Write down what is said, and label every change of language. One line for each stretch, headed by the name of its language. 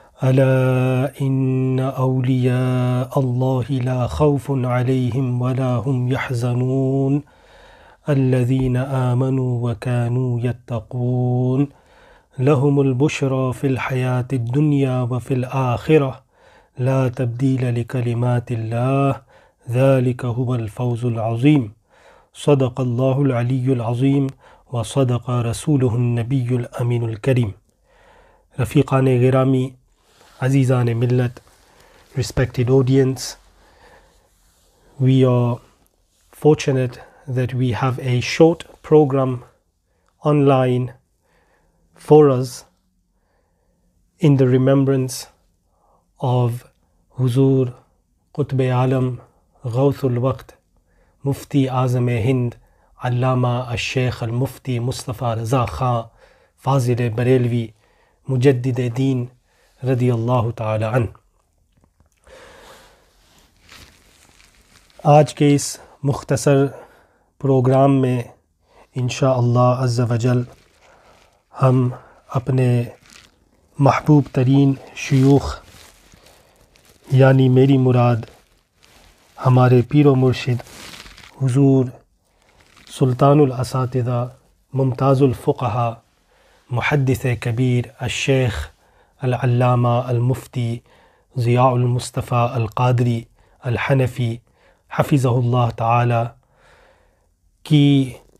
Arabic: الا ان اولیاء اللہ لا خوف علیہم ولا هم يحزنون الذين آمنوا وكانوا يتقون لهم البشرى في الحياة الدنيا وفي الآخرة لا تبديل لكلمات الله ذلك هو الفوز العظيم صدق الله العلي العظيم وصدق رسوله النبي الأمين الكريم.
Urdu: رفیقان گرامی، عزیزان ملت،
English: respected audience, we are fortunate that we have a short program online for us in the remembrance of Huzur Qutb Alam Ghawth al-Waqt Mufti Azam Hind Allama al-Sheikh al-Mufti Mustafa Raza Khan Fazil Barelvi Mujaddid Deen رضی اللہ تعالی عنہ.
Urdu: آج کے اس مختصر programme میں انشاءاللہ عز و جل ہم اپنے محبوب ترین شیوخ یعنی میری مراد ہمارے پیر و مرشد حضور سلطان الاساتذہ ممتاز الفقہا محدث کبیر الشیخ العلامہ المفتی ضیاء المصطفیٰ القادری الحنفی حفظہ اللہ تعالی کی